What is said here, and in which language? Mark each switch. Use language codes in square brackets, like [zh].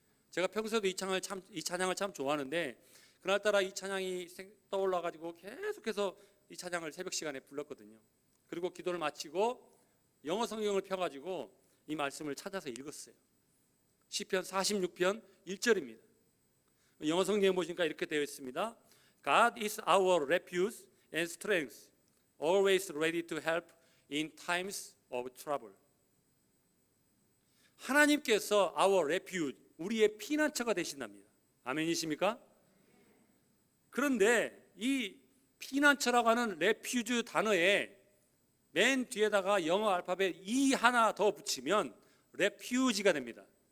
[ko] 제가 평소에도 이 찬양을 참 좋아하는데, 그날따라 이 찬양이 떠올라가지고 계속해서 이 찬양을 새벽 시간에 불렀거든요. 그리고 기도를 마치고 영어 성경을 펴가지고 이 말씀을 찾아서 읽었어요. 시편 46편 1절입니다. 영어 성경에 보시니까 이렇게 되어 있습니다. [en] God is our refuge and strength, always ready to help in times of trouble. [ko] 하나님께서 [en] our refuge, [ko] 우리의 피난처가 되신답니다. 아멘이십니까? 그런데 이 피난처라고 하는 refuge 단어에 맨 뒤에다가 영어 알파벳 E 하나 더 붙이면 refuge가 됩니다.